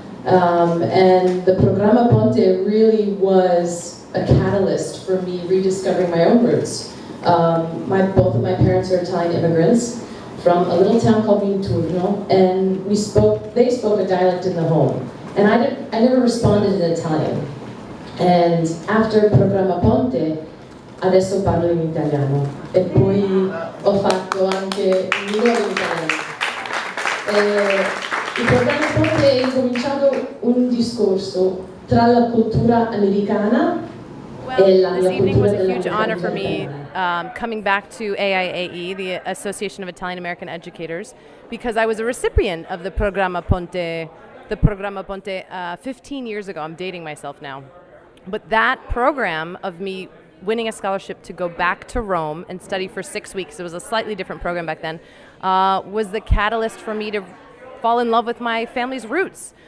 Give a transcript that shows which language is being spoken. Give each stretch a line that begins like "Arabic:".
English: And the Programma Ponte really was a catalyst for me rediscovering my own roots. Both of my parents are Italian immigrants from a little town called Minturno, and they spoke a dialect in the home. And I never responded in Italian. And after
Italian: Programma Ponte, adesso parlo in italiano. E poi ho fatto anche il mio in italiano. Il Programma Ponte è incominciato un discorso tra la cultura americana.
English: Well, this evening was a huge honor for me coming back to AIAE, the Association of Italian American Educators, because I was a recipient of the Programma Ponte 15 years ago. I'm dating myself now. But that program of me winning a scholarship to go back to Rome and study for 6 weeks, it was a slightly different program back then, was the catalyst for me to fall in love with my family's roots.